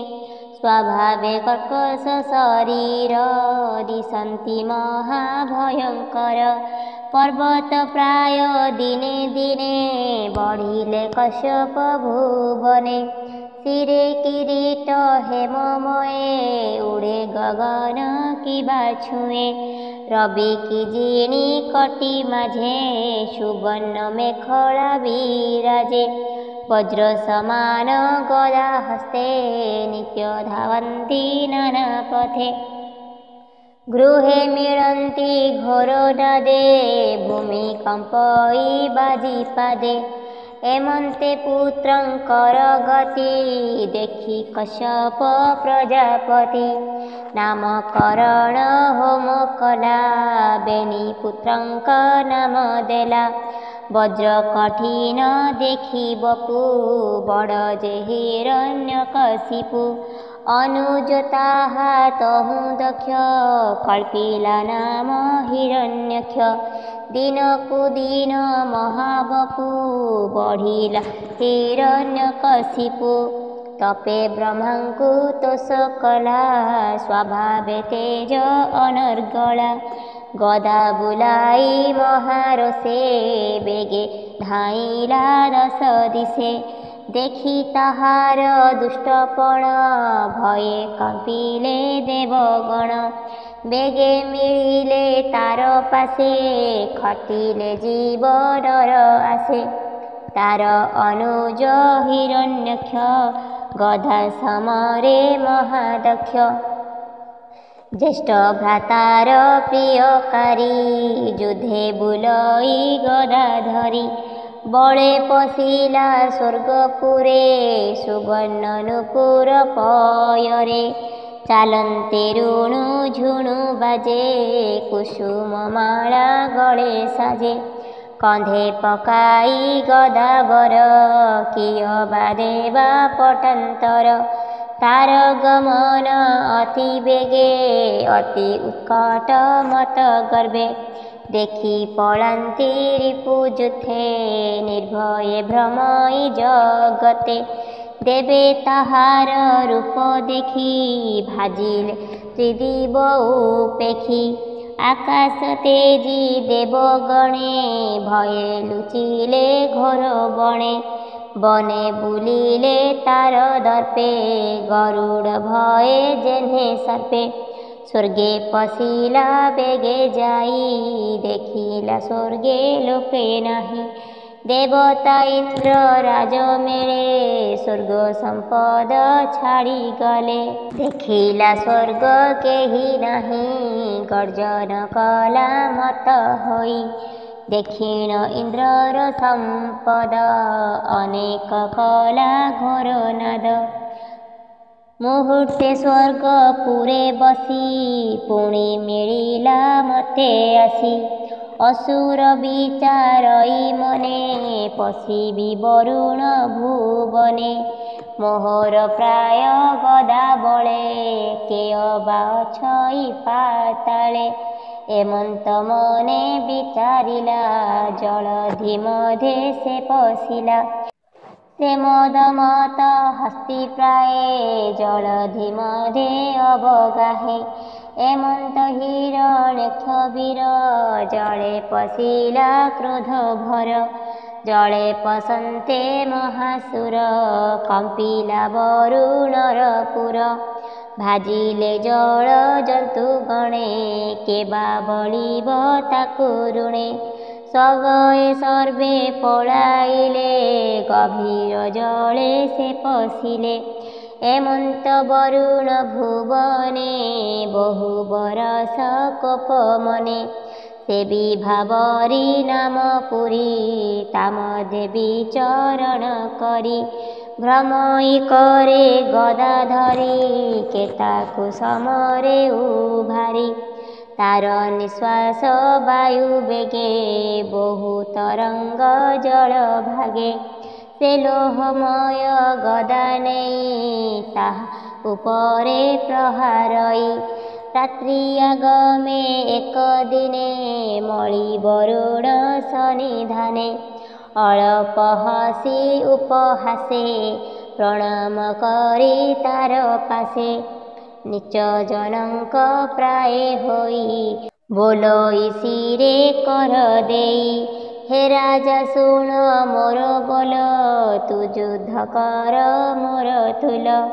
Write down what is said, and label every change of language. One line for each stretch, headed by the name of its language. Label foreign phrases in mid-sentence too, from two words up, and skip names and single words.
Odia: ସ୍ୱଭାବେ କର୍କଶ ଶରୀର ଦିଶନ୍ତି ମହାଭୟଙ୍କର। ପର୍ବତ ପ୍ରାୟ ଦିନେ ଦିନେ ବଢ଼ିଲେ କଶ୍ୟପ ଭୁବନେ। ସିରେ କିରୀଟ ହେମମୟେ ଉଡ଼େ ଗଗନ କିବା ଛୁଏ। ରବି କି ଜିଣି କଟି ମାଝେ ସୁବର୍ଣ୍ଣ ମେଖଳା ବିରାଜେ। ବଜ୍ର ସମାନ ଗଦା ହସ୍ତେ ନିତ୍ୟ ଧାବନ୍ତି ନାନା ପଥେ। ଗୃହେ ମିଳନ୍ତି ଘୋରନାଦେ ଭୂମିକମ୍ପଇ ବାଜିପାଦେ ଏମନ୍ତେ ପୁତ୍ରଙ୍କର ଗତି ଦେଖି କଶ୍ୟପ ପ୍ରଜାପତି ନାମକରଣ ହୋମ କଲା ବେନି ପୁତ୍ରଙ୍କ ନାମ ଦେଲା ବଜ୍ର କଠିନ ଦେଖି ବପୁ ବଡ଼ ଯେ ହିରଣ୍ୟକଶିପୁ ଅନୁଜ ତାହା ତହୁଁ ଦକ୍ଷ କଳ୍ପିଲା ନାମ ହିରଣ୍ୟକ୍ଷ ଦିନକୁ ଦିନ ମହାବପୁ ବଢ଼ିଲା ହିରଣ୍ୟକଶିପୁ ତପେ ବ୍ରହ୍ମାଙ୍କୁ ତୋଷ କଲା ସ୍ୱଭାବେ ତେଜ ଅନର୍ଗଳା ଗଦା ବୁଲାଇ ମହାରସେ ବେଗେ ଧାଇଁଲା ଦଶ ଦିଶେ ଦେଖି ତାହାର ଦୁଷ୍ଟପଣ ଭୟେ କମ୍ପିଲେ ଦେବଗଣ ବେଗେ ମିଳିଲେ ତାର ପାଶେ ଖଟିଲେ ଜୀବ ଡର ଆଶେ ତାର ଅନୁଜ ହିରଣ୍ୟକ୍ଷ ଗଦା ସମରେ ମହାଦକ୍ଷ ଜ୍ୟେଷ୍ଠ ଭ୍ରାତାର ପ୍ରିୟକାରୀ ଯୁଦ୍ଧେ ବୁଲଇ ଗଦା ଧରି ବଳେ ପଶିଲା ସ୍ୱର୍ଗପୁରେ ସୁବର୍ଣ୍ଣନୂପୁର ପୟରେ ଚାଲନ୍ତେ ରୁଣୁ ଝୁଣୁ ବାଜେ କୁସୁମ ମାଳା ଗଳେ ସାଜେ କନ୍ଧେ ପକାଇ ଗଦାବର କେ ଅବା ଦେବା ପଟାନ୍ତର ତାର ଗମନ ଅତି ବେଗେ ଅତି ଉତ୍କଟ ମତ୍ତ ଗର୍ବେ ଦେଖି ପଳାନ୍ତି ରିପୁଯୂଥେ ନିର୍ଭୟେ ଭ୍ରମଇ ଜଗତେ ଦେବେ ତାହାର ରୂପ ଦେଖି ଭାଜିଲେ ତ୍ରିଦିବ ଉପେଖି ଆକାଶ ତେଜି ଦେବଗଣେ ଭୟେ ଲୁଚିଲେ ଘୋର ବଣେ ବନେ ବୁଲିଲେ ତାର ଦର୍ପେ ଗରୁଡ଼ ଭୟେ ଯେହ୍ନେ ସର୍ପେ ସ୍ୱର୍ଗେ ପଶିଲା ବେଗେ ଯାଇ ଦେଖିଲା ସ୍ୱର୍ଗେ ଲୋକେ ନାହିଁ ଦେବତା ଇନ୍ଦ୍ର ରାଜ ମେଲେ ସ୍ୱର୍ଗ ସମ୍ପଦ ଛାଡ଼ି ଗଲେ ଦେଖିଲା ସ୍ୱର୍ଗ କେହି ନାହିଁ ଗର୍ଜନ କଲା ମତ୍ତ ହୋଇ ଦେଖିଣ ଇନ୍ଦ୍ରର ସମ୍ପଦ ଅନେକ କଲା ଘୋର ନାଦ ମୁହୂର୍ତ୍ତେ ସ୍ୱର୍ଗ ପୁରେ ବସି ପୁଣି ମିଳିଲା ମତ୍ତେ ଆସି ଅସୁର ବିଚାରଇ ମନେ ପଶିବି ବରୁଣ ଭୁବନେ ମୋହର ପ୍ରାୟ ଗଦା ବଳେ କେ ଅବା ଛୁଇଁ ପାତାଳେ ଏମନ୍ତ ମନେ ବିଚାରିଲା ଜଳଧି ମଧ୍ୟେ ସେ ପଶିଲା ସେ ମଦମତ୍ତ ହସ୍ତୀ ପ୍ରାୟେ ଜଳଧି ମଧ୍ୟେ ଅବଗାହେ ଏମନ୍ତ ହିରଣ୍ୟକ୍ଷ ବୀର ଜଳେ ପଶିଲା କ୍ରୋଧ ଭର ଜଳେ ପଶନ୍ତେ ମହାସୁର କମ୍ପିଲା ବରୁଣର ପୁର ଭାଜିଲେ ଜଳ ଜନ୍ତୁ ଗଣେ କେବା ବଳିବ ତାକୁ ରଣେ ସଗଏ ସର୍ବେ ପଳାଇଲେ ଗଭୀର ଜଳେ ସେ ପଶିଲେ ଏମନ୍ତ ବରୁଣ ଭୁବନେ ବହୁ ବରଷ କୋପ ମନେ ସେ ବିଭାବରୀ ନାମ ପୁରୀ ତାମ ଦେବୀ ଚରଣ କରି ଭ୍ରମଇ କରେ ଗଦା ଧରି କେତାକୁ ସମରେ ଉଭାରି ତାର ନିଶ୍ୱାସ ବାୟୁ ବେଗେ ବହୁ ତରଙ୍ଗ ଜଳ ଭାଗେ ସେ ଲୋହମୟ ଗଦା ନେଇ ତାହା ଉପରେ ପ୍ରହାରଇ ରାତ୍ରି ଆଗମେ ଏକ ଦିନେ ମଣି ବରୁଣ ସନ୍ନିଧାନେ ଅଳ୍ପ ହସି ଉପହାସେ ପ୍ରଣାମ କରି ତାର ପାଶେ ନୀଚ ଜନକ ପ୍ରାୟ ହୋଇ ବୋଲଇ ସିରେ କର ଦେଇ ହେ ରାଜା ଶୁଣ ମୋର ବୋଲ ତୁ ଯୁଦ୍ଧ କର ମୋର ତୁଲ